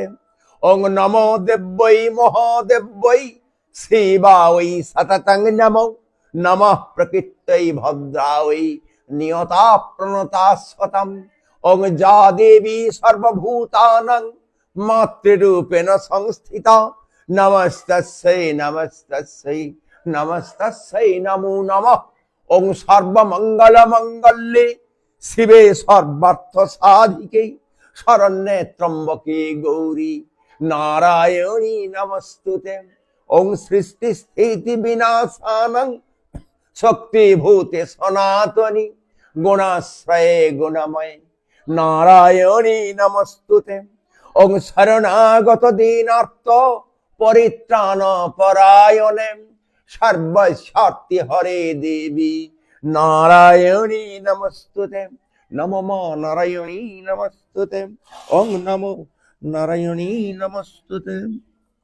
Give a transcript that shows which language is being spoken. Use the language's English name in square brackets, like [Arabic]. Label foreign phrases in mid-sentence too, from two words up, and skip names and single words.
[Sanskrit] ওং নমো দেব্যৈ মহাদেব্যৈ শিবায় সততং নমঃ। নমঃ প্রকৃত্যৈ ভদ্রায় নিয়তা প্রণতা শতম। ওং যা দেবী সর্বভূতানাং মাতৃরূপেণ সংস্থিতা নমস্তস্যৈ নমস্তস্যৈ নমস্তস্যৈ নমো নমঃ। ওং সর্বমঙ্গল মঙ্গলে শিবে সর্বার্থ সাধিকে শরণ্যে ত্র্যম্বকে গৌরী নারায়ণী নমস্তুতে। ওং সৃষ্টি স্থিতি বিনাশানং শক্তিভূতে সনাতনী গুণাশ্রয়ে গুণময় নারায়ণী নমস্তুতে। ওং শরণাগত দীনার্থ পরিত্রাণ পরায়ণে সর্বস্বার্থী হরে দেবী নারায়ণী নমস্তুতে। নমো মা নারায়ণী নমস্তুতে। ওং নমো নারায়ণী নমস্তুতে।